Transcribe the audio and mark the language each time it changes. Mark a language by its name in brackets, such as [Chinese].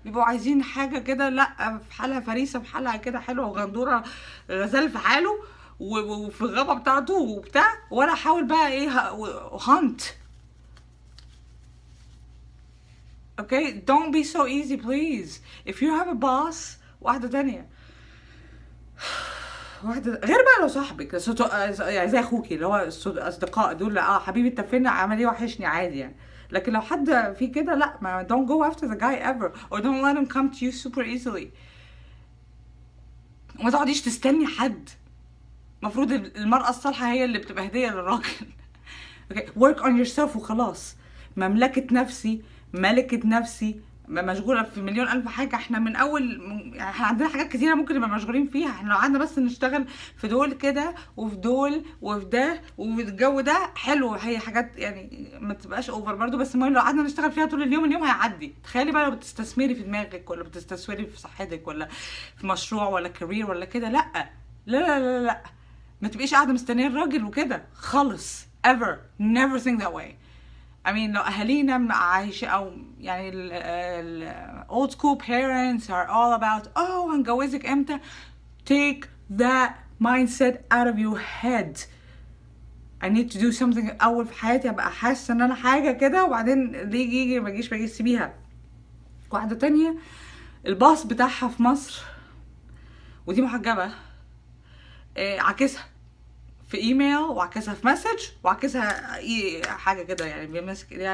[Arabic] بيبقوا عايزين حاجه كده لا في حالها فريسه، في حالها كده حلوه وغندوره، غزال في حاله وفي الغابه بتاعته وبتاع، وانا احاول بقى ايه هانت. [English] okay don't be so easy please. if you have a boss. [Arabic] واحده تانية، واحدة غير بقى لو صاحبك يعني زي اخوكي اللي هو اصدقاء دول، حبيبي انت فين عمل ايه وحشني عادي يعني. لكن لو حد في كده لا، ما [English] don't go after the guy ever or don't let him come to you super easily. [Arabic] وما تقعديش تستني حد. المفروض المرأة الصالحة هي اللي بتبقى هدية للراجل. [English] okay work on yourself [Arabic] وخلاص. مملكة نفسي، ملكة نفسي، مشغوله في مليون الف حاجه. احنا من اول يعني احنا عندنا حاجات كتيره ممكن نبقى مشغولين فيها. احنا لو قعدنا بس نشتغل في دول كده وفي دول وفي ده وفي الجو ده حلو، هي حاجات يعني ما تبقاش اوفر برضو، بس المهم لو قعدنا نشتغل فيها طول اليوم اليوم هيعدي. تخيلي بقى لو بتستثمري في دماغك ولا بتستثمري في صحتك ولا في مشروع ولا كارير ولا كده. لا لا لا لا لا، ما تبقيش قاعده مستنيه الراجل وكده خالص. [English] ever never think that way. I mean [Arabic] لو أهالينا عايشة أو يعني ال [English] old school parents are all about [Arabic] هنجوزك امتى. [English] take that mindset out of your head. I need to do something [Arabic] اول في حياتي، ابقى حاسه ان انا حاجه كده، وبعدين اللي يجي ما يجيش سيبيها. واحده تانية الباص بتاعها في مصر، ودي محجبه، عكسها في ايميل، وعكسها في مسج، وعكسها حاجه كده يعني بيمسك ايديها.